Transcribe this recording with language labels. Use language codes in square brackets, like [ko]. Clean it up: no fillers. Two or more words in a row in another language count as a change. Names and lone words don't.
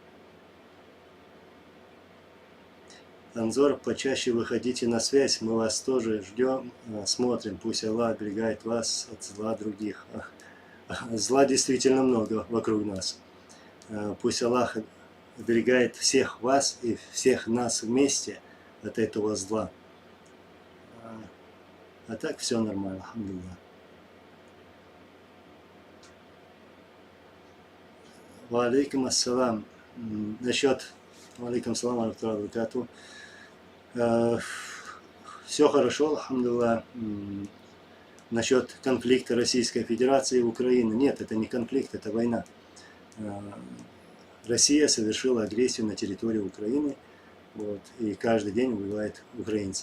[ru] Анзор, почаще выходите на связь, мы вас тоже ждем, смотрим, пусть Аллах оберегает вас от зла других. Зла действительно много вокруг нас. Пусть Аллах оберегает всех вас и всех нас вместе от этого зла. А так все нормально, алхамдулилlah. [ar] وعليكم السلام. [ru] Насчет [ar] عليكم سلام, [ru] все хорошо, алхамдулилlah. Насчет конфликта Российской Федерации и Украины. Нет, это не конфликт, это война. Россия совершила агрессию на территории Украины, вот, и каждый день убивает украинцев.